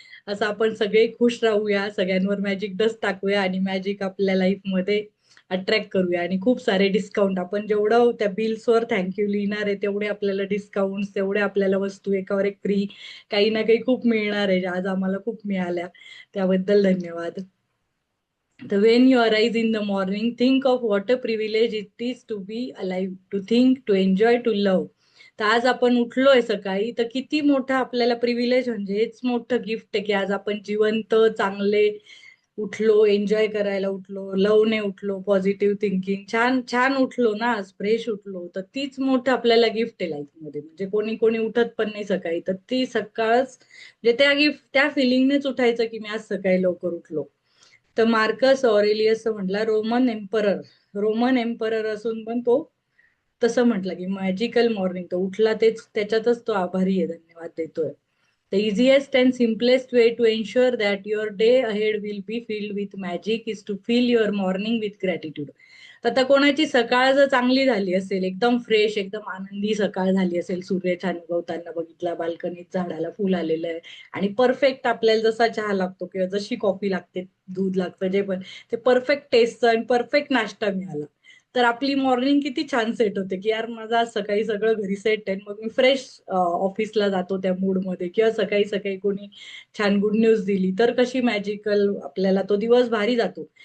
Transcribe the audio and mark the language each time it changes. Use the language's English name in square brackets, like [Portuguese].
[Marathi] असं आपण सगळे खुश राहूया, सगळ्यांवर मॅजिक डस्ट टाकूया आणि मॅजिक आपल्या लाईफमध्ये अट्रॅक्ट करूया. आणि खूप सारे डिस्काउंट आपण जेवढं त्या बिल्सवर थँक्यू लिहिणार आहे तेवढे आपल्याला डिस्काउंट, तेवढे आपल्याला वस्तू एकावर एक फ्री काही ना काही खूप मिळणार आहे. आज आम्हाला खूप मिळाल्या, त्याबद्दल धन्यवाद. [English] The when you arise in the morning, think of what a privilege it is to be alive, to think, to enjoy, to love. [Marathi] तर आज आपण उठलोय सकाळी तर किती मोठं आपल्याला प्रिव्हिलेज, म्हणजे हेच मोठं गिफ्ट आहे की आज आपण जिवंत, चांगले उठलो, एन्जॉय करायला उठलो, लवने उठलो, पॉझिटिव्ह थिंकिंग, छान छान उठलो ना, आज फ्रेश उठलो. तर तीच मोठं आपल्याला गिफ्ट आहे लाईफमध्ये. म्हणजे कोणी कोणी उठत पण नाही सकाळी, तर ती सकाळच म्हणजे त्या गिफ्ट, त्या फिलिंगनेच उठायचं की मी आज सकाळी लवकर उठलो. तर मार्कस ऑरेलियस म्हटला, रोमन एम्परर असून पण तो तसं म्हटलं की मॅजिकल मॉर्निंग, तो उठला तेच त्याच्यातच तो आभारी आहे, धन्यवाद देतोय. [English] The easiest and simplest way to ensure that your day ahead will be filled with magic is to fill your morning with gratitude. [Marathi] आता कोणाची सकाळ जर चांगली झाली असेल, एकदम फ्रेश, एकदम आनंदी सकाळ झाली असेल, सूर्य छान उगवताना बघितला, बाल्कनीत झाडाला फुल आलेलं आहे आणि परफेक्ट आपल्याला जसा चहा लागतो किंवा जशी कॉफी लागते, दूध लागतं, जे पण ते परफेक्ट टेस्टचा आणि परफेक्ट नाश्ता मिळाला, तर आपली मॉर्निंग किती छान सेट होते की यार माझं आज सकाळी सगळं घरी सेट आहे, मग मी फ्रेश ऑफिसला जातो त्या मूडमध्ये, किंवा सकाळी सकाळी कोणी छान गुड न्यूज दिली तर कशी मॅजिकल आपल्याला तो दिवस भारी जातो.